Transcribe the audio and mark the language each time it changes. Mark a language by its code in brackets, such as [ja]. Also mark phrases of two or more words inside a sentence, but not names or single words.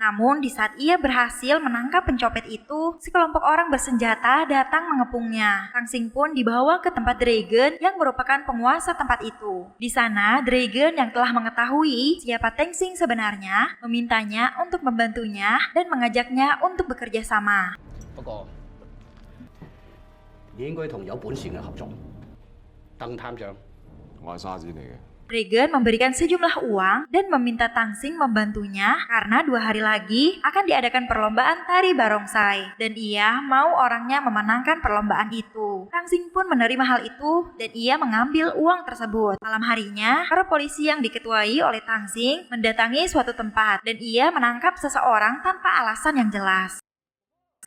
[id] Namun di saat ia berhasil menangkap pencopet itu, sekelompok orang bersenjata datang mengepungnya. Tang Xing pun dibawa ke tempat Dragon yang merupakan penguasa tempat itu. Di sana, Dragon yang telah mengetahui siapa Tang Xing sebenarnya, memintanya untuk membantunya dan mengajaknya untuk bekerja sama. [yue] 你應該同有本事嘅合作。鄧探長，我係沙子嚟嘅。 [id] Dragon memberikan sejumlah uang dan meminta Tang Xing membantunya karena 2 hari lagi akan diadakan perlombaan tari barongsai dan ia mau orangnya memenangkan perlombaan itu. Tang Xing pun menerima hal itu dan ia mengambil uang tersebut. Malam harinya, para polisi yang diketuai oleh Tang Xing mendatangi suatu tempat dan ia menangkap seseorang tanpa alasan yang jelas.